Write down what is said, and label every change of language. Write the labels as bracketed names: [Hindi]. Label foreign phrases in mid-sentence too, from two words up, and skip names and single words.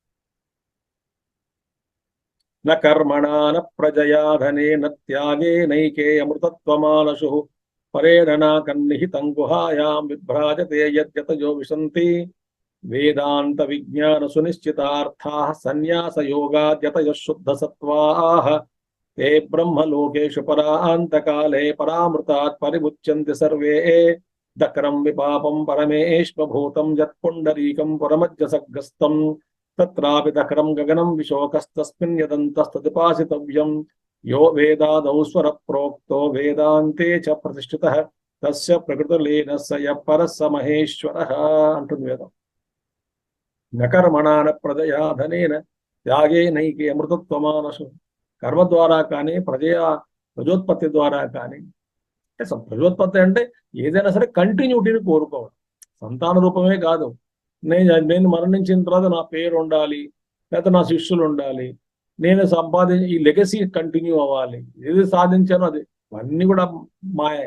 [Sanskrit] న కర్మణా న ప్రజయా ధనేన త్యాగే నైకే అమృతత్వమానశు పరేణ కన్నిహితం గుహాయాం విభ్రాజతే యద్యతయో విశంతి వేదాంత విజ్ఞాన సునిశ్చితార్థాః సన్యాస యోగాద్యతయః శుద్ధ సత్వాః ते ब्रह्मलोकेषु परान्तकाले परामृतात् परिमुच्यन्ति सर्वे दक्रं विपापं परमेश्वभूतं यत्पुण्डरीकं पुरमज्जसग्रस्तं तत्रापि दक्रं गगनं विशोकस्तस्मिन् यदन्तस्तदुपासितव्यं यो वेदादौ स्वरप्रोक्तो वेदान्ते च प्रतिष्ठितः तस्य प्रकृतिलीनः स यः परः स महेश्वरः [Telugu] अंटुंది వేదం. [Sanskrit] न कर्मणा न प्रजया धनेन त्यागे नैके अमृतत्वमानशु. [Telugu] కర్మ ద్వారా కానీ ప్రజోత్పత్తి ద్వారా కానీ, అంటే ప్రజోత్పత్తి అంటే ఏదైనా సరే కంటిన్యూటీని కోరుకోవడం. సంతాన రూపమే కాదు, నేను మరణించిన తర్వాత నా పేరు ఉండాలి, లేకపోతే నా శిష్యులు ఉండాలి, నేను ఈ [English] legacy continue [Telugu] అవ్వాలి, ఏది సాధించానో అది, అన్నీ కూడా మాయే.